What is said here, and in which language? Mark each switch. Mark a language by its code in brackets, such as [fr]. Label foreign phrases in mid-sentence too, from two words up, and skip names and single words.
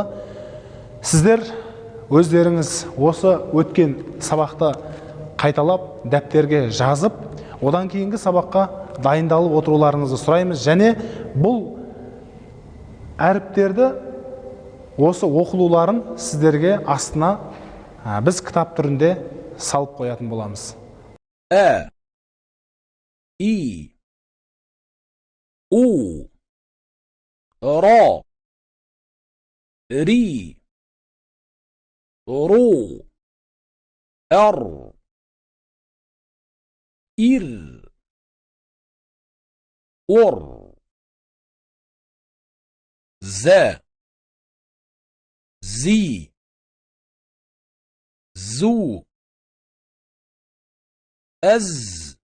[kk] Сіздер өздеріңіз осы өткен сабақты қайталап, дәптерге жазып, одан кейінгі сабаққа дайындалып отыруларыңызды сұраймыз. Және бұл әріптерді, осы оқылуларын сіздерге астына біз кітап түрінде салып қоятын боламыз. Ә, и, у, ро, ри, ру, эр, ир, ор, зә, зи, зу, әз,